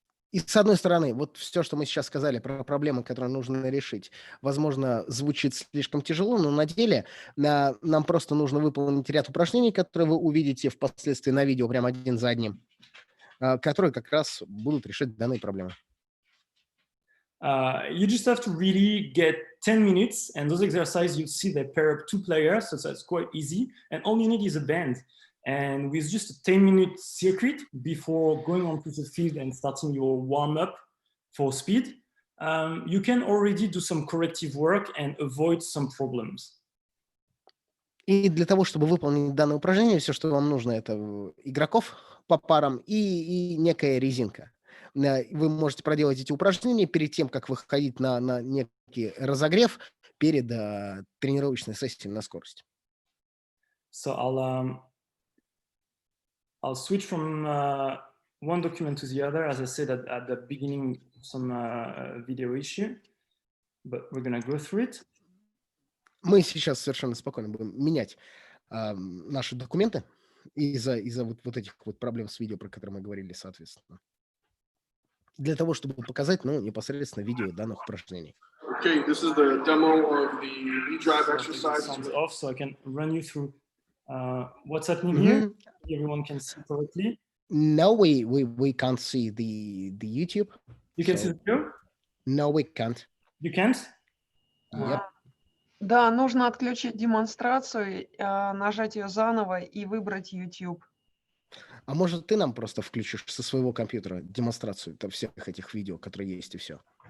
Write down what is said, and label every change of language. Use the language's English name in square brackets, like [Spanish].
[Russian] И с одной стороны, вот все, что мы сейчас сказали про проблемы, которые нужно решить, возможно, звучит слишком тяжело, но на деле нам просто нужно выполнить ряд упражнений, которые вы увидите впоследствии на видео прямо один за одним, которые как раз будут решать данные проблемы. [English] You just have to really get 10 minutes, and those exercises, you see they pair up 2 players, so that's quite easy, and all you need is a band. And with just a 10-minute circuit before going onto the field and starting your warm-up for speed, you can already do some corrective work and avoid some problems. [Russian] И для того, чтобы выполнить данное упражнение, все, что вам нужно, это игроков по парам и некая резинка. Вы можете проделать эти упражнения перед тем, как выходить на некий разогрев перед тренировочной сессией на скорость. [English] So I'll switch from one document to the other, as I said at the beginning, some video issue, but we're going to go through it. [Russian] Мы сейчас совершенно спокойно будем менять наши документы из-за вот этих вот проблем с видео, про которые мы говорили, соответственно. для того, чтобы показать, ну, непосредственно видео данных упражнений. [English] Okay, this is the demo of the knee drive So I'll take the exercise. sounds off so I can run you through what's happening here. Мгм. Everyone can see correctly. No, we can't see the YouTube. You can see So, the video? no, we can't. You can't? Yep. [Russian] Да, нужно отключить демонстрацию, нажать ее заново и выбрать YouTube. А может, ты нам просто включишь со своего компьютера демонстрацию всех этих видео, которые есть, и все?